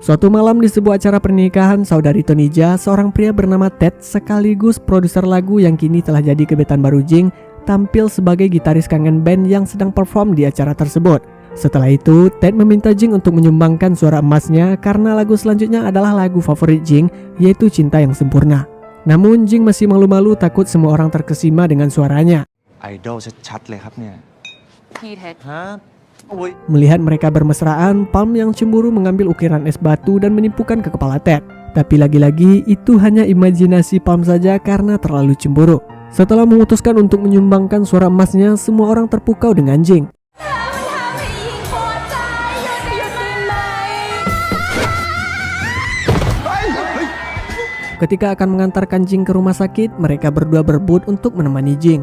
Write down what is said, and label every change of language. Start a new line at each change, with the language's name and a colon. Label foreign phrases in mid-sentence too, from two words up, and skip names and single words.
Indonesian: Suatu malam di sebuah acara pernikahan saudari Tonija, seorang pria bernama Ted sekaligus produser lagu yang kini telah jadi gebetan baru Jing, tampil sebagai gitaris kangen band yang sedang perform di acara tersebut. Setelah itu, Ted meminta Jing untuk menyumbangkan suara emasnya karena lagu selanjutnya adalah lagu favorit Jing, yaitu Cinta yang Sempurna. Namun Jing masih malu-malu takut semua orang terkesima dengan suaranya.
Thai: Idol ชัดๆเลยครับเนี่ย พี่เท็ด ฮะโอ้ย
Indonesian: Melihat mereka bermesraan, Palm yang cemburu mengambil ukiran es batu dan menipukan ke kepala Ted. Tapi lagi-lagi itu hanya imajinasi Palm saja karena terlalu cemburu. Setelah memutuskan untuk menyumbangkan suara emasnya, semua orang terpukau dengan Jing. Ketika akan mengantarkan Jing ke rumah sakit, mereka berdua berebut untuk menemani Jing.